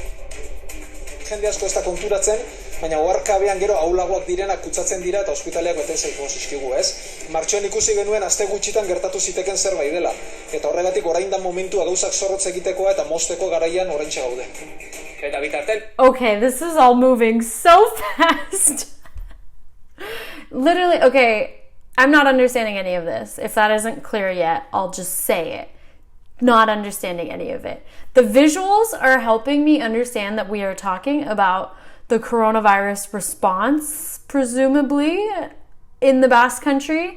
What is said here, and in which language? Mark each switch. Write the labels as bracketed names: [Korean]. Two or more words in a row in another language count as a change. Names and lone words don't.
[Basque] Jende asko ez da konturatzen, baina oharkabean gero ahulagoak direnak kutsatzen dira eta ospitaleak bete zaizkigu, ez? Martxoan ikusi genuen aste gutxitan gertatu ziteken zerbait dela. Eta horregatik orain da momentua gauzak zorrotz egitekoa eta mozteko garaian oraintxe gaude. Eta bitarten. [English] Okay, this is all moving so fast. Literally, okay, I'm not understanding any of this. If that isn't clear yet, I'll just say it. Not understanding any of it. The visuals are helping me understand that we are talking about the coronavirus response, presumably, in the Basque country.